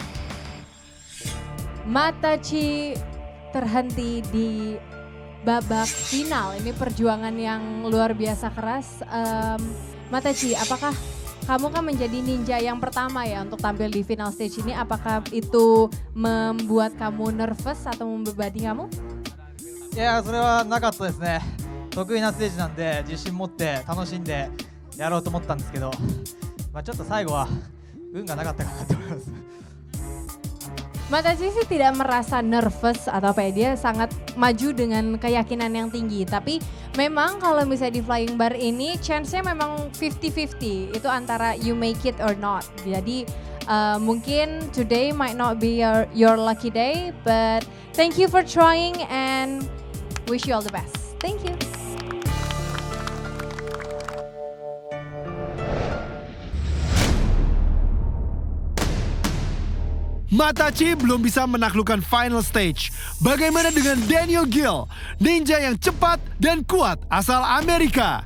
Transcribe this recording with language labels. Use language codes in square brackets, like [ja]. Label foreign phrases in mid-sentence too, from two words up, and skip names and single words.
[id] Matachi terhenti di babak final. Ini perjuangan yang luar biasa keras. Matachi, apakah kamu kan menjadi ninja yang pertama ya untuk tampil di [en] final stage [id] ini? Apakah itu membuat kamu nervous atau membebani kamu? [ja] いや、それはなかったですね。得意なステージなんで自信持って楽しんでやろうと思ったんですけど、ちょっと最後は運がなかったかなと思います。 [id] Matachi sih tidak merasa nervous atau apa ya, dia sangat maju dengan keyakinan yang tinggi. Tapi memang kalau misalnya di [en] flying bar [id] ini chance-nya memang 50-50. Itu antara [en] you make it or not. [id] Jadi mungkin [en] today might not be your lucky day, but thank you for trying and wish you all the best. Thank you. [id] Matachi belum bisa menaklukkan [en] final stage. [id] Bagaimana dengan Daniel Gill, ninja yang cepat dan kuat asal Amerika?